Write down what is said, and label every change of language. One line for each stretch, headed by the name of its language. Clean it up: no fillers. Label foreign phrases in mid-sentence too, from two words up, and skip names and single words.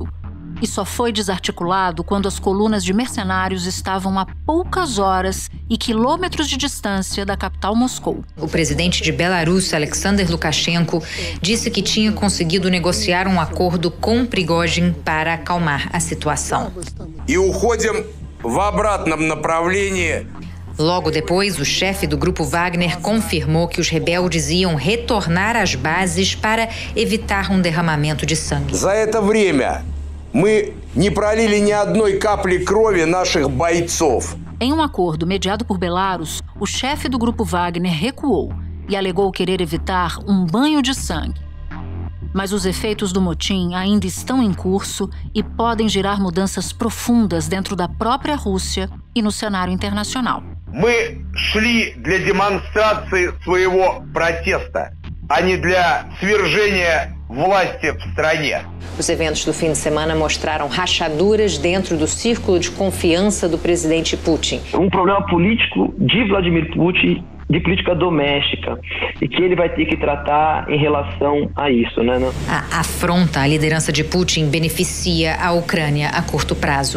Portuguese: E só foi desarticulado quando as colunas de mercenários estavam a poucas horas e quilômetros de distância da capital Moscou. O presidente de Belarus, Alexander Lukashenko, disse que tinha conseguido negociar um acordo com Prigozhin para acalmar a situação.
Russian: И уходим в обратном направлении.
Portuguese: Logo depois, o chefe do Grupo Wagner confirmou que os rebeldes iam retornar às bases para evitar um derramamento de sangue.
Russian: За это время мы не пролили ни одной капли крови наших бойцов.
Portuguese: Em um acordo mediado por Belarus, o chefe do Grupo Wagner recuou e alegou querer evitar um banho de sangue. Mas os efeitos do motim ainda estão em curso e podem gerar mudanças profundas dentro da própria Rússia e no cenário internacional.
Russian: Мы шли для демонстрации своего протеста, а не для свержения власти в стране.
Portuguese: Os eventos do fim de semana mostraram rachaduras dentro do círculo de confiança do presidente Putin. Um problema político de Vladimir Putin, de política doméstica, e que ele vai ter que tratar em relação a isso, né? A afronta à liderança de Putin beneficia a Ucrânia a curto prazo.